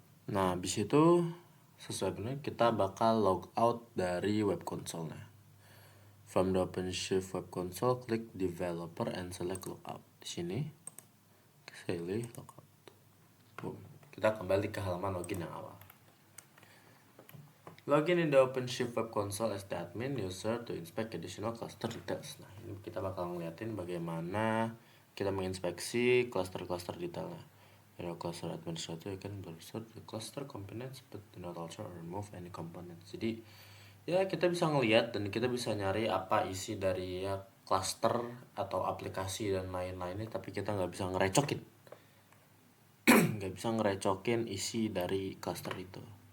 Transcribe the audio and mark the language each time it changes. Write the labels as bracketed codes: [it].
[id] Nah, habis itu sesuai benar kita bakal log out dari web console-nya. [en] From the OpenShift web console, klik developer and select logout. [id] Di sini, pilih logout. Boom. Kita kembali ke halaman login yang awal. [en] Login in the OpenShift web console as the admin user to inspect additional cluster details. [id] Nah, ini kita bakal ngeliatin bagaimana kita menginspeksi cluster-cluster detailnya. [en] Your cluster administrator can browse the cluster components but do not alter or remove any components. [id] Jadi ya kita bisa ngeliat dan kita bisa nyari apa isi dari ya cluster atau aplikasi dan lain-lainnya, tapi kita nggak bisa ngerecokin nggak bisa ngerecokin isi dari cluster itu.